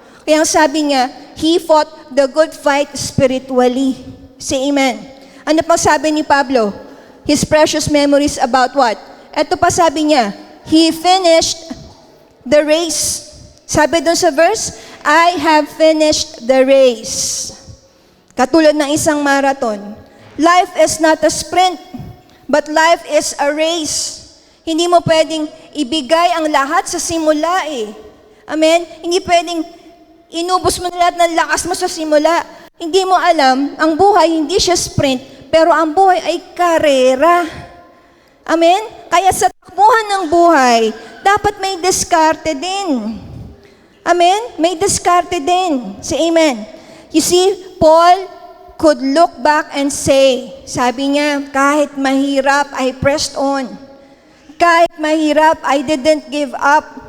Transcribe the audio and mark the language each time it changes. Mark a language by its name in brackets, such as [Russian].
[Filipino] Kaya sabi niya, [English] he fought the good fight spiritually. Say amen. [Filipino] Ano pa sabi ni Pablo? [English] His precious memories about what? [Filipino] Ito pa sabi niya, [English] he finished the race. [Filipino] Sabi doon sa verse, [English] I have finished the race. [Filipino] Katulad ng isang marathon. [English] Life is not a sprint, but life is a race. [Filipino] Hindi mo pwedeng ibigay ang lahat sa simula Amen? Hindi pwedeng inubos mo na lahat ng lakas mo sa simula. Hindi mo alam, ang buhay hindi siya sprint, pero ang buhay ay karera. Amen? Kaya sa takbuhan ng buhay, dapat may diskarte din. Amen? May diskarte din. [English] Say amen. You see, Paul could look back and say, [Filipino] sabi niya, kahit mahirap, [English] I pressed on. [Filipino] Kahit mahirap, [English] I didn't give up.